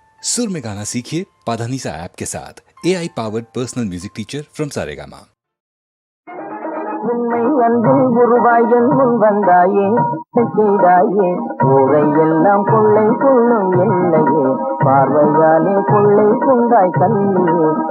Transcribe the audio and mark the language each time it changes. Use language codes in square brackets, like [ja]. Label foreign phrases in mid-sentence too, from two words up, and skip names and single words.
[hi] सुर में गाना सीखिए पाधानीसा ऐप के साथ [en] AI powered personal music teacher from [hi] सारेगामा। [ta] உண்மை அன்பில் உருவாயன் முன் வந்தாயே செய்தாயே ஊரை எல்லாம் கொள்ளை கொள்ளும் எல்லையே பார்வையாலே கொள்ளை கொண்டாய் கண்ணியே